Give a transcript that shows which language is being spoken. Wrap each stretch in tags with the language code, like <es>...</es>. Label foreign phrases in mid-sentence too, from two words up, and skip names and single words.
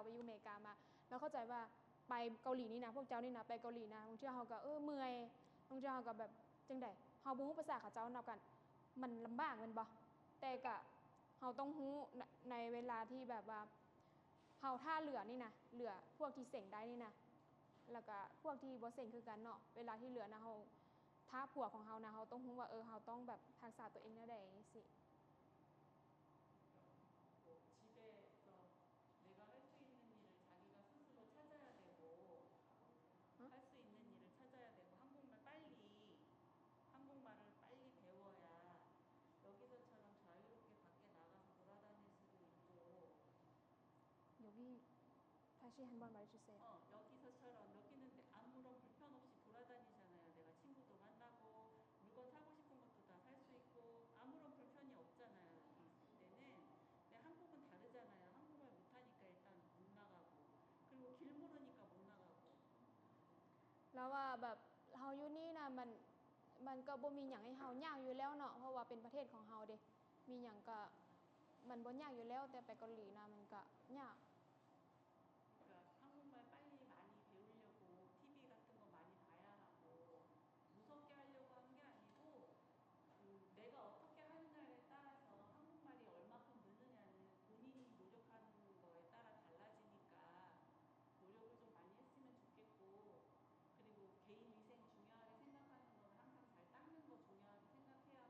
<tts>ไปอยู่อเมริกามาเราเข้าใจว่าไปเกาหลีนี่นะพวกเจ้านี่นะไปเกาหลีนะบางเทื่อเฮาก็เมื่อยบางเทื่อเฮาก็แบบจังได๋เฮาบ่ฮู้ภาษาเขาเจ้านำกันมันลำบากแม่นบ่แต่ก็เฮาต้องฮู้ในเวลาที่แบบว่าเฮาท่าเหลือนี่นะเหลือพวกที่เส็งได้นี่นะแล้วก็พวกที่บ่เส็งคือกันเนาะเวลาที่เหลือนะเฮาถ้าผัวของเฮานะเฮาต้องฮู้ว่าเฮาต้องแบบรักษาตัวเองแนวใดสิ</tts> <ko>뭐 집에서 내가 할 수 있는 일을 자기가 스스로 찾아야 되고 할 수 있는 일을 찾아야 되고 한국말을 빨리 배워야 여기서처럼 자유롭게 밖에 나가서 돌아다닐 수도 있고 여기 다시 한번 말해 주세요. 여기서처럼 여기는 아무런 불편 없이 돌아다니잖아요. 내가 친구도 만나고 물건 사고 싶은 것도 다 살 수 있고 아무런 불편이 없잖아요. 여기 있을 때는. 근데 한국은 다르잖아요. 한국말 못하니까 일단 못 나가고 그리고 길 모르니까 못 나가고</ko> <tts>แล้วว่าแบบเฮาอยู่นี่นะมันก็บ่มีหยังให้เฮายากอยู่แล้วเนาะเพราะว่าเป็นประเทศของเฮาเด้มีหยังก็มันบ่ยากอยู่แล้วแต่ไปเกาหลีนะมันก็ยาก</tts> <ko>그러니까 한국말 빨리 많이 배우려고 TV 같은 거 많이 봐야 하고 무섭게 하려고 하는 게 아니고 내가 어떻게 하느냐에 따라서 한국말이 얼마큼 느느냐는 본인이 노력하는 거에 따라 달라지니까 노력을 좀 많이 했으면 좋겠고 그리고 개인 위생 중요하게 생각하는 거는 항상 잘 닦는 거 중요하게 생각</ko>